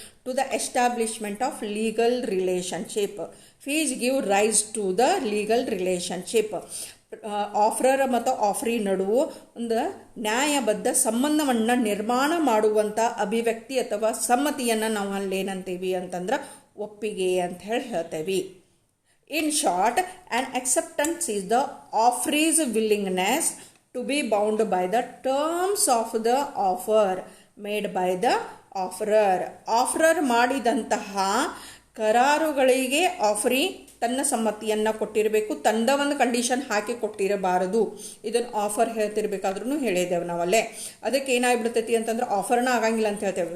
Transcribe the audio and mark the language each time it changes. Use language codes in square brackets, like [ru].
[en] To the establishment of legal relationship, fees give rise to the legal relationship. [kn] ಆಫರರ್ ಮತ್ತು ಆಫ್ರಿ ನಡುವೆ ಒಂದು ನ್ಯಾಯಬದ್ಧ ಸಂಬಂಧವನ್ನು ನಿರ್ಮಾಣ ಮಾಡುವಂಥ ಅಭಿವ್ಯಕ್ತಿ ಅಥವಾ ಸಮ್ಮತಿಯನ್ನು ನಾವು ಅಲ್ಲೇನಂತೀವಿ ಅಂತಂದ್ರೆ ಒಪ್ಪಿಗೆ ಅಂತ ಹೇಳ್ತೇವೆ. [en] In short, an acceptance is the offeree's willingness to be bound by the terms of the offer made by the offerer. [kn] ಆಫರರ್ ಮಾಡಿದಂತಹ ಕರಾರುಗಳಿಗೆ ಆಫರಿ ತನ್ನ ಸಮ್ಮತಿಯನ್ನು ಕೊಟ್ಟಿರಬೇಕು, ತಂದ ಒಂದು ಕಂಡೀಷನ್ ಹಾಕಿ ಕೊಟ್ಟಿರಬಾರದು. ಇದನ್ನು ಆಫರ್ ಹೇಳ್ತಿರ್ಬೇಕಾದ್ರೂ ಹೇಳಿದ್ದೇವೆ ನಾವಲ್ಲೇ. ಅದಕ್ಕೆ ಏನಾಗ್ಬಿಡ್ತೈತಿ ಅಂತಂದ್ರೆ ಆಫರ್ನ ಆಗಂಗಿಲ್ಲ ಅಂತ ಹೇಳ್ತೇವೆ.